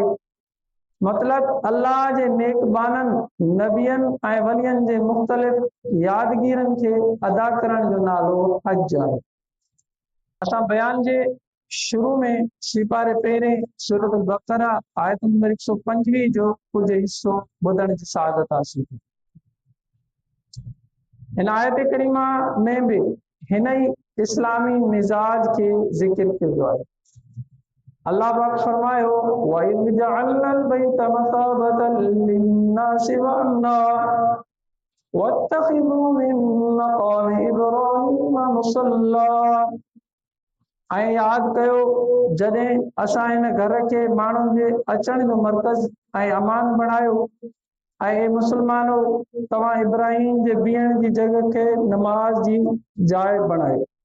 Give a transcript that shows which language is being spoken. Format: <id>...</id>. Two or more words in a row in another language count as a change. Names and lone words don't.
<sd>मतलब अल्लाह जे नेकबाननि नबियनि ऐं वलियनि जे मुख़्तलिफ़ यादगीरनि खे अदा करण जो नालो हज आहे। असां बयान जे शुरू में सिपारे पहिरें सूरत बक़रा आयत नंबर 125 जो कुछ हिस्सो ॿुधण जी सादत हासिल कई। हिन आयत करीमा में भी हिन ही इस्लामी मिजाज के जिक्र कयो आहे। अल्लाह पाक फरमायो</sd> <ar>وإذ جعلنا البيت مثابة للناس وأمنا واتخذوا من مقام إبراهيم مصلى.</ar> <sd>ऐं यादि कयो जॾहिं असां हिन घर खे माण्हुनि जे अचण जो मर्कज़ ऐं अमान बणायो, ऐं मुस्लमानो तव्हां इब्राहिम जे बीहण जी जॻह खे नमाज जी जाइ बणायो।</sd>